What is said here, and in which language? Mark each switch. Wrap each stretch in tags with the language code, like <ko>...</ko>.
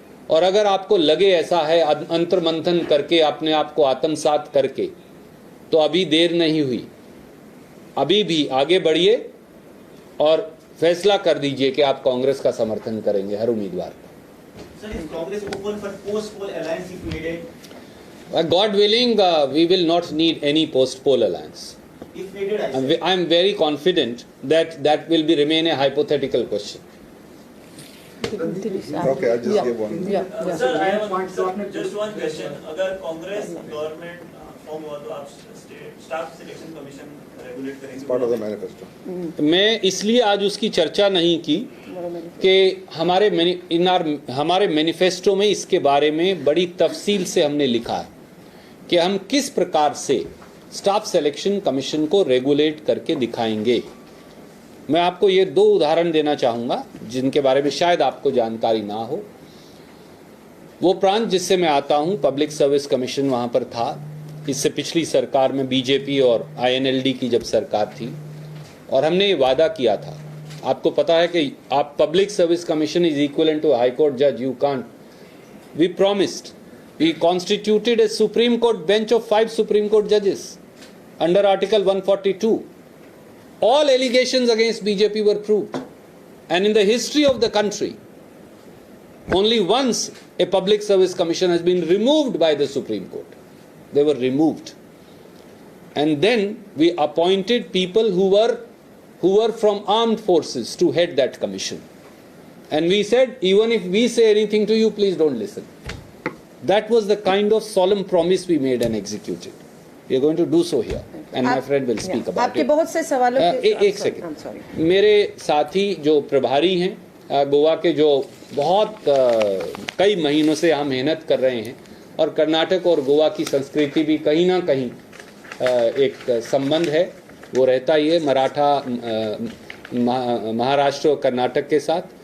<hi>और अगर आपको लगे ऐसा है अंतर्मंथन करके अपने आप को आत्मसात करके, तो अभी देर नहीं हुई, अभी भी आगे बढ़िए और फैसला कर दीजिए कि आप कांग्रेस का समर्थन करेंगे हर उम्मीदवार का।</hi> <en>Sir, is Congress open for post-poll alliance if needed? God willing, we will not need any post-poll alliance. If needed, I say. I am very confident that that will be remain a hypothetical question. Okay, I'll just give one. Yeah. Sir, I have just one question.</en> <hi>अगर Congress government form हुआ तो आप staff selection commission regulate करेंगे?</hi> <en>Part of the manifesto.</en> <hi>मैं इसलिए आज उसकी चर्चा नहीं की कि हमारे मैनिफेस्टो में इसके बारे में बड़ी तफसील से हमने लिखा है कि हम किस प्रकार से स्टाफ सिलेक्शन कमीशन को रेगुलेट करके दिखाएंगे। मैं आपको ये 2 उदाहरण देना चाहूँगा जिनके बारे में शायद आपको जानकारी ना हो। वो प्रांत जिससे मैं आता हूँ, पब्लिक सर्विस कमीशन वहाँ पर था। इससे पिछली सरकार में बीजेपी और INLD की जब सरकार थी, और हमने ये वादा किया था, आपको पता है कि आप public service commission</hi> <en>Is equivalent to high court जज, you can't. We promised, we constituted a supreme court bench of 5 supreme court जजेस under Article 142. All allegations against BJP were proved. And in the history of the country, only once a public service commission has been removed by the Supreme Court. They were removed. And then we appointed people who were from armed forces to head that commission. And we said, even if we say anything to you, please don't listen. That was the kind of solemn promise we made and executed. We are going to do so here, and my friend will speak about</en> <hi>आपके</hi> <en>it.</en> <hi>बहुत से सवालों के एक second, मेरे साथी जो प्रभारी हैं गोवा के, जो बहुत कई महीनों से यहाँ मेहनत कर रहे हैं, और कर्नाटक और गोवा की संस्कृति भी कहीं ना कहीं एक संबंध है, वो रहता ही है मराठा महाराष्ट्र और कर्नाटक के साथ।</hi>